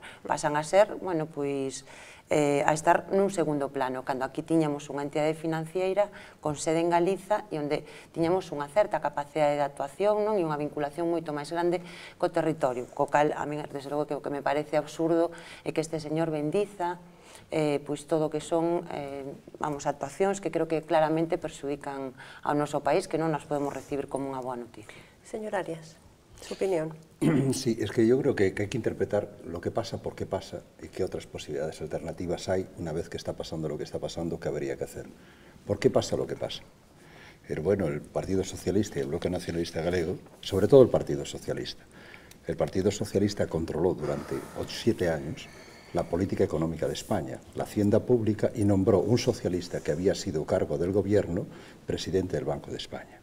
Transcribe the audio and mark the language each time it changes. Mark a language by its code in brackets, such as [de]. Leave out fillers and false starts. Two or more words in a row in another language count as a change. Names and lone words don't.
[gl] Pasan a ser, bueno, pois, a estar nun segundo plano, cando aquí tiñamos unha entidade financiera con sede en Galiza e onde tiñamos unha certa capacidade de actuación e unha vinculación moito máis grande co territorio, co cal, a mí, desde logo, que o que me parece absurdo é que este señor bendiza pois todo o que son actuacións que creo que claramente perxudican ao noso país, que non nas podemos recibir como unha boa noticia. [es] Señor Arias, su opinión. Sí, es que yo creo que hay que interpretar lo que pasa, por qué pasa y qué otras posibilidades alternativas hay una vez que está pasando lo que está pasando, que habría que hacer. ¿Por qué pasa lo que pasa? Bueno, el Partido Socialista y el Bloque Nacionalista Galego, sobre todo el Partido Socialista controló durante 7 años la política económica de España, la hacienda pública, y nombró un socialista que había sido cargo del gobierno presidente del Banco de España.